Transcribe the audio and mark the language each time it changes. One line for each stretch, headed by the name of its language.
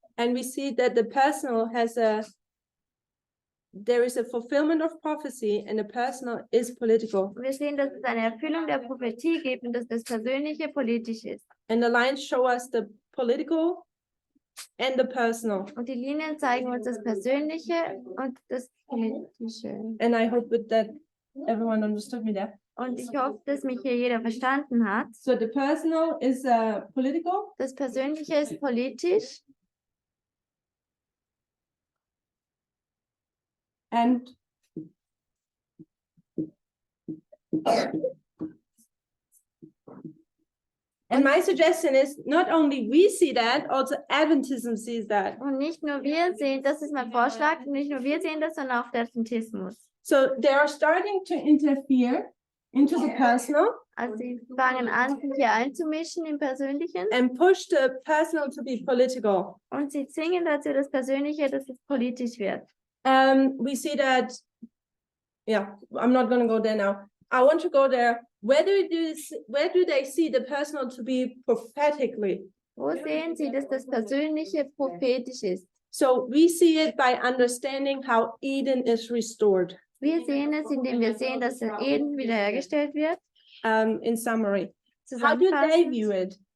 English: and we see that the personal has there is a fulfillment of prophecy and the personal is political.
German: wir sehen, dass es eine Erfüllung der Prophetie gibt und dass das Persönliche politisch ist.
English: And the lines show us the political and the personal.
German: Und die Linien zeigen uns das Persönliche und das Politische.
English: And I hope that everyone understood me there.
German: Und ich hoffe, dass mich hier jeder verstanden hat.
English: So the personal is political
German: Das Persönliche ist politisch
English: and my suggestion is not only we see that, also Adventism sees that.
German: und nicht nur wir sehen, das ist mein Vorschlag, nicht nur wir sehen das, sondern auch der Adventismus.
English: So they are starting to interfere into the personal
German: Also sie fangen an, sich hier einzumischen im Persönlichen
English: and push the personal to be political.
German: und sie zwingen dazu das Persönliche, dass es politisch wird.
English: We see that, yeah, I'm not going to go there now. I want to go there. Where do they see the personal to be prophetically?
German: Wo sehen Sie, dass das Persönliche prophetisch ist?
English: So we see it by understanding how Eden is restored.
German: Wir sehen es, indem wir sehen, dass der Eden wiederhergestellt wird.
English: In summary, how do they view it?